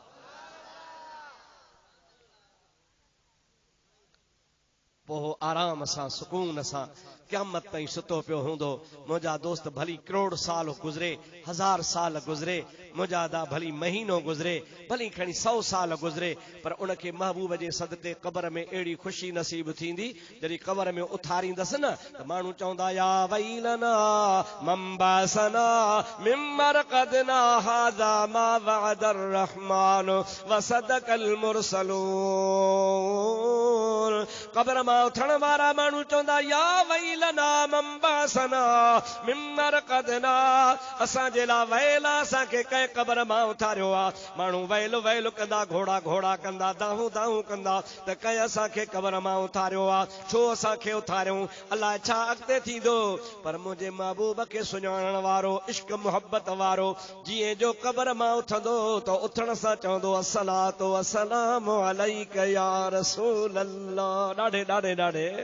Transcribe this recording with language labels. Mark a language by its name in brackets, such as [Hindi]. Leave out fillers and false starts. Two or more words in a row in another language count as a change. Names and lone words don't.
[Sindhi] पोइ आराम सां सुकून सां क़यामत ताईं सुतो पियो हूंदो मुंहिंजा दोस्त भली करोड़ साल गुज़रे 1000 साल गुज़रे मुंहिंजा दा भली महीनो गुज़रे भली खणी 100 साल गुज़रे पर उनखे महबूब जे सदक़े क़ब्र में अहिड़ी ख़ुशी नसीब थींदी जॾहिं क़ब्र में उथारींदसि न त माण्हू चवंदा [Arabic] يا ويلنا من بعثنا من مرقدنا هذا ما وعد الرحمن وصدق [Sindhi] मुरसलून क़ब्र मां उथण वारा माण्हू चवंदा [Arabic] يا ويلنا من بعثنا من مرقدنا [Sindhi] असांजे लाइ वैल असांखे कंहिं क़ब्र मां उथारियो आहे माण्हू वैल वैल कंदा घोड़ा घोड़ा कंदा दाहूं दाहूं कंदा त कंहिं असांखे क़ब्र मां उथारियो आहे छो असांखे उथारियूं अलाए छा अॻिते थींदो पर मुंहिंजे महबूब खे सुञाणण वारो इश्क मुहबत वारो जीअं जो क़ब्र मां उथंदो त उथण सां चवंदो [Arabic] الصلاة والسلام عليك يا رسول الله [Sindhi] ॾाढे ॾाढे ॾाढे